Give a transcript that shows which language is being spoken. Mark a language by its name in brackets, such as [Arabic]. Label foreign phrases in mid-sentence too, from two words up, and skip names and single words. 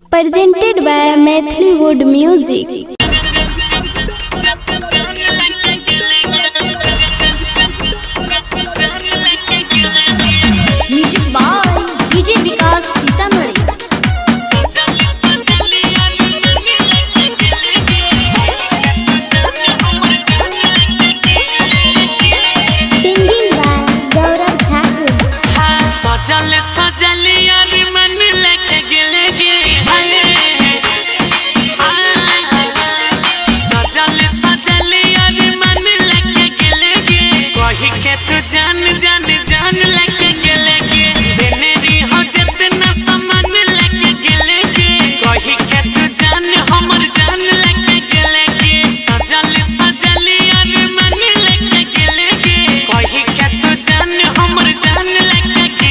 [English] presented by Maithili Wood Music. Music by DJ Vikas Sitamarhi. Singing by Gaurav Thakur. [Maithili] सजल सजल यार मन लेके गेले गे सजल सजल यार मन लेके गेले गे कही के तू जान जान जान लेके गेले गे देनेरी हो जितना सामान लेके गेले गे कही के तू जान हमर जान लेके गेले गे सजल सजल यार मन लेके गेले गे कही के तू जान हमर जान लेके